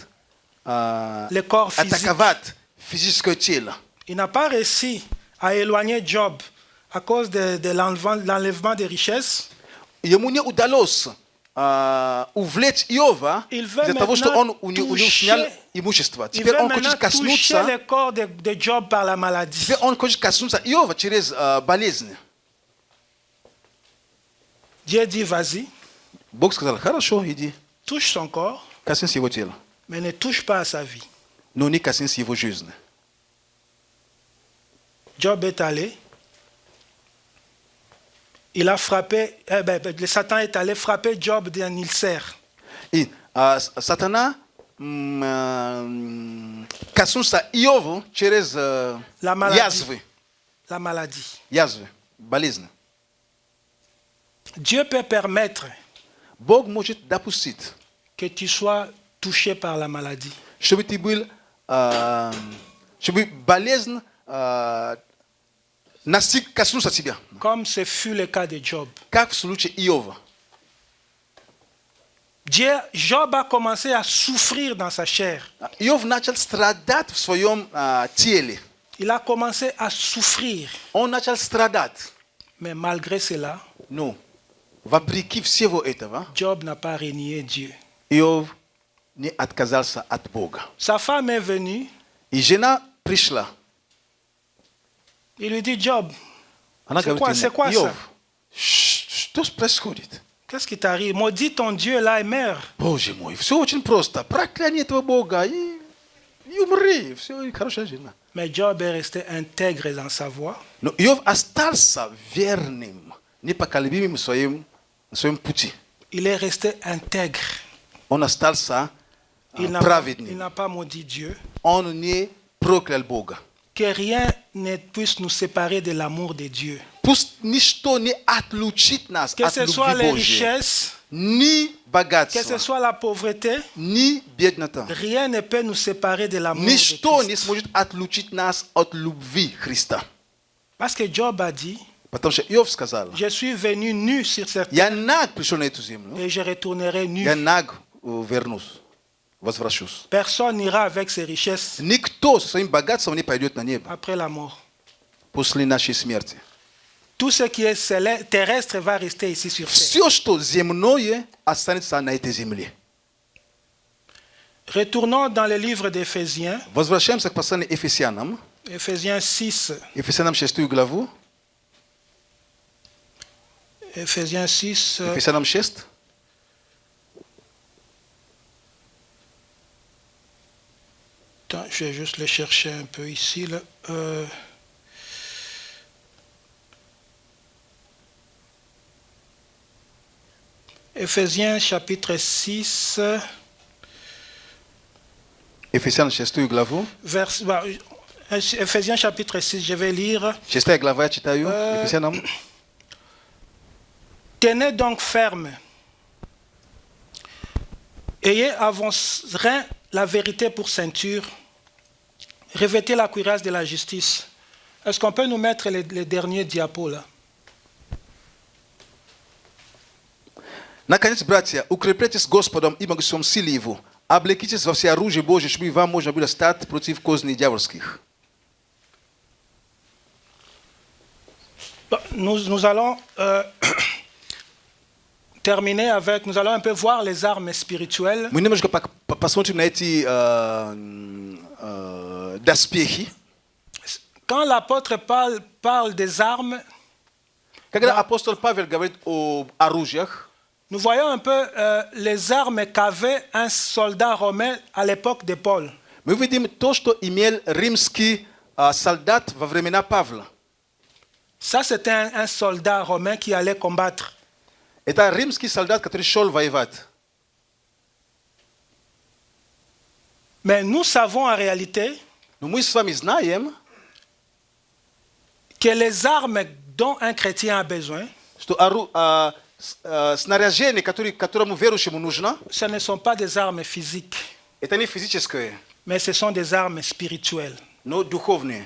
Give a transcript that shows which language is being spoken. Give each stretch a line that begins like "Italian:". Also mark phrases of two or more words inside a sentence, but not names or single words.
French: Le corps physique.
Russian: атаковать физическое тело.
French: Il n'a pas réussi à éloigner Job à cause de l'enlèvement des richesses.
Russian: Ему не удалось увлечь Иова
French: Il veut
Russian: из-за того, что он
French: maintenant
Russian: у него
French: toucher-
Russian: снял имущество.
French: Il
Russian: Теперь
French: veut
Russian: он
French: maintenant
Russian: хочет
French: toucher
Russian: коснуться,
French: le corps de Job par la maladie.
Russian: теперь он хочет коснуться Иова через болезнь.
French: Dieu dit, vas-y,
Russian: Бог сказал, хорошо, иди,
French: touche son corps,
Russian: коснись его тела,
French: mais ne touche pas à sa vie.
Russian: но не коснись его жизни.
French: Job est allé. Il a frappé, le Satan est allé frapper Job d'un ulcère.
Russian: И сатана коснулся Иову через
French: La maladie.
Russian: язвы,
French: La maladie.
Russian: болезнь.
French: Dieu peut permettre
Russian: Бог может допустить,
French: que tu sois touché par la maladie.
Russian: чтобы ты был, чтобы болезнь коснулся тебя,
French: Comme ce fut le cas de Job.
Russian: как в случае Иова.
French: Job a commencé à souffrir dans sa chair.
Russian: Иов начал страдать в своем теле.
French: Il a commencé à souffrir.
Russian: Он начал страдать.
French: Mais malgré cela,
Russian: Но вопреки всего этого,
French: Job n'a pas renié Dieu.
Russian: Иов не отказался от Бога.
French: Sa femme est venue.
Russian: И жена пришла.
French: Il lui dit, Job,
Russian: Она
French: C'est
Russian: говорит
French: quoi
Russian: ему,
French: ça?
Russian: Иов, что происходит?
French: qu'est-ce qui t'arrive? Maudis ton Dieu là et meurs.
Russian: Боже мой, все очень просто. Прокляни этого Бога и умри. Все, и хорошая жена.
French: Mais Job est resté intègre dans sa voie.
Russian: Но Иов остался верным, непоколебимым в своем пути.
French: Il est resté intègre.
Russian: Он остался
French: Il
Russian: праведным.
French: n'a pas maudit Dieu.
Russian: Он не проклял Бога.
French: Que rien ne puisse nous séparer de l'amour de Dieu.
Russian: Пусть ничто не отлучит нас
French: Que
Russian: от
French: ce soit
Russian: любви
French: les
Russian: Божьей.
French: richesses,
Russian: Ни
French: que ce
Russian: богатство,
French: soit la pauvreté,
Russian: ни беднота.
French: rien ne peut nous séparer de l'amour de
Russian: Ничто не
French: Christ.
Russian: сможет отлучить нас от любви Христа.
French: Parce que Job a dit,
Russian: Потому что Иов сказал,
French: je suis venu nu sur cette terre
Russian: я наг пришел на эту землю,
French: et je retournerai nu.
Russian: я наг вернусь, возвращусь.
French: Personne n'ira avec ses richesses
Russian: Никто со своим богатством не пойдет на небо
French: après la mort.
Russian: после нашей смерти.
French: Tout ce qui est terrestre va rester ici sur terre.
Russian: Все, что земное, останется на этой земле.
French: Retournons dans le livre d'Éphésiens,
Russian: Возвращаемся к посланию Ефесянам.
French: Éphésiens 6.
Russian: Ефесянам 6 главу.
French: Éphésiens 6.
Russian: Ефесянам 6.
French: Attends, je vais juste le chercher un peu ici. Là. Éphésiens chapitre 6,
Russian: Ефесянам 6 главу.
French: Éphésiens chapitre 6, je vais lire.
Russian: 6 глава я читаю. Ефесянам.
French: Tenez donc ferme. Ayez à vos reins la vérité pour ceinture. Revêtez la cuirasse de la justice. Est-ce qu'on peut nous mettre les derniers diapos là?
Russian: Наконец, братья, укрепляйтесь Господом и могуществом силы Его. Облекитесь во все оружие Божие, чтобы вам можно было стать против козней дьявольских.
French: Nous allons terminer avec, nous allons un peu voir les armes spirituelles.
Russian: Мы немножко посмотрим на эти доспехи.
French: Quand l'apôtre parle des armes,
Russian: Когда апостол Павел говорит об оружиях,
French: nous voyons un peu les armes qu'avait un soldat romain à l'époque de Paul.
Russian: мы видим то, что имел римский солдат во времена Павла.
French: Ça, c'était un soldat romain qui allait combattre.
Russian: Это римский солдат, который шел воевать.
French: Mais nous savons en réalité
Russian: Но мы с вами знаем,
French: que les armes dont un chrétien a besoin,
Russian: что снаряжение, которому верующему нужно,
French: ce ne sont pas des armes physiques,
Russian: это не физическое,
French: mais ce sont des armes spirituelles.
Russian: но духовное.